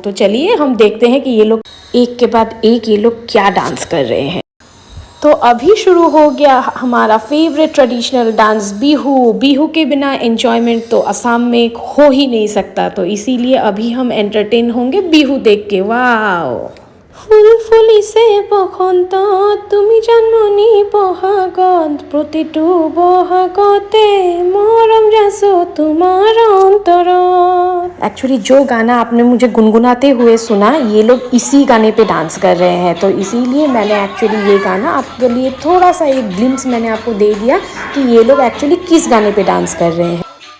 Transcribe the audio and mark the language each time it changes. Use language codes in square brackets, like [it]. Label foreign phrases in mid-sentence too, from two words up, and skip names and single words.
[hi] तो चलिए हम देखते हैं कि ये लोग एक के बाद एक ये लोग क्या डांस कर रहे हैं। तो अभी शुरू हो गया हमारा [en] favourite traditional dance [hi] बिहू। बिहू के बिना एंजॉयमेंट तो असम में हो ही नहीं सकता, तो इसीलिए अभी हम एंटरटेन होंगे बिहू देख के। [as] वाह। ফুল ফুলিছে বসন্ত তুমি জন্মনি বহাগত প্ৰতিটো বহাগতে মৰম যাচো তোমাৰ অন্তৰত। [hi] एक्चुअली जो गाना आपने मुझे गुनगुनाते हुए सुना, ये लोग इसी गाने पे डांस कर रहे हैं, तो इसीलिए मैंने एक्चुअली ये गाना आपके लिए थोड़ा सा एक ग्लिम्स मैंने आपको दे दिया कि ये लोग एक्चुअली किस गाने पे डांस कर रहे हैं।